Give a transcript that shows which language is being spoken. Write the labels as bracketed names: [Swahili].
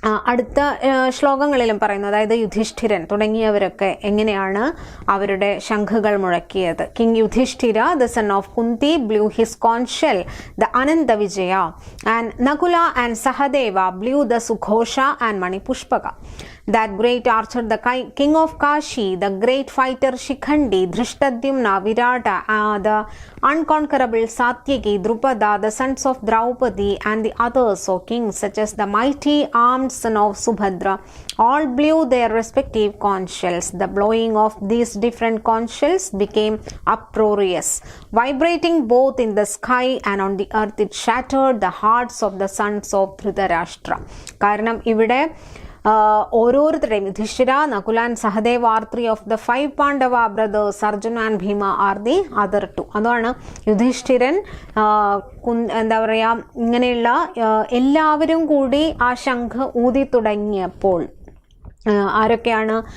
[Malayalam] അടുത്ത ശ്ലോകങ്ങളിലും പറയുന്നു, അതായത് യുധിഷ്ഠിരൻ തുടങ്ങിയവരൊക്കെ എങ്ങനെയാണ് അവരുടെ ശംഖുകൾ മുഴക്കിയത്. [English] King Yudhishthira, the son of Kunti, blue his cone shell, the Anantha Vijaya, and Nakula and Sahadeva blue the സുഘോഷ and മണിപുഷ്പക. That great archer, the king of Kashi, the great fighter Shikhandi, Dhrishtadyumna, Virata, the unconquerable Satyaki, Drupada, the sons of Draupadi, and the others, O kings, such as the mighty armed son of Subhadra, all blew their respective conch shells. The blowing of these different conch shells became uproarious, vibrating both in the sky and on the earth. It shattered the hearts of the sons of Dhritarashtra. [Malayalam] കാരണം ഇവിടെ ഓരോരുത്തരുടെയും [English] Yudhishthira, Nakula and Sahadev are 3 of the 5 Pandava brothers, Arjuna and Bhima are the other 2. [Malayalam] അതാണ് യുധിഷ്ഠിരൻ, എന്താ പറയുക, ഇങ്ങനെയുള്ള എല്ലാവരും കൂടി ആ ശംഖ് ഊതി തുടങ്ങിയപ്പോൾ ആരൊക്കെയാണ്?